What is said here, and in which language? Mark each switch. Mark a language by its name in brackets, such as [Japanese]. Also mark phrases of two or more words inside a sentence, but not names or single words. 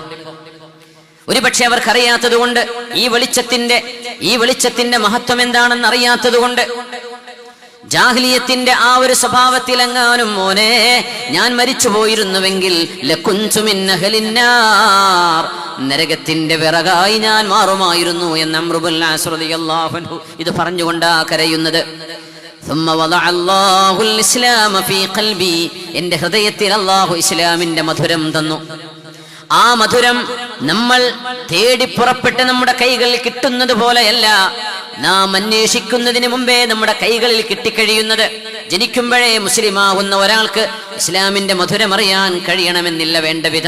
[Malayalam] ഒരുപക്ഷെ അവർക്കറിയാത്തത് കൊണ്ട്, ഈ വെളിച്ചത്തിന്റെ മഹത്വം എന്താണെന്ന് അറിയാത്തത് കൊണ്ട്, ജാഹിലിയത്തിന്റെ ആ ഒരു സ്വഭാവത്തിലെങ്ങാനും മോനെ ഞാൻ മരിച്ചു പോയിരുന്നുവെങ്കിൽ [Arabic] لكنت من أهل النار, [Malayalam] നരകത്തിന്റെ വിറകായി ഞാൻ മാറുമായിരുന്നു എന്ന് അംർ ഇബ്നുൽ ആസ് [Arabic] رضي الله عنه [Malayalam] ഇത് പറഞ്ഞുകൊണ്ടാ കരയുന്നത്. [Arabic] ثم وضع الله الاسلام في قلبي, [Malayalam] എൻ്റെ ഹൃദയത്തിൽ അല്ലാഹു ഇസ്ലാമിന്റെ മധുരം തന്നു. ആ മധുരം നമ്മൾ തേടി പുറപ്പെട്ട് നമ്മുടെ കൈകളിൽ കിട്ടുന്നത് പോലെയല്ല, നാം അന്വേഷിക്കുന്നതിന് മുമ്പേ നമ്മുടെ കൈകളിൽ കിട്ടിക്കഴിയുന്നത്. ജനിക്കുമ്പോഴേ മുസ്ലിമാകുന്ന ഒരാൾക്ക് ഇസ്ലാമിന്റെ മധുരം അറിയാൻ കഴിയണമെന്നില്ല വേണ്ട വിധം.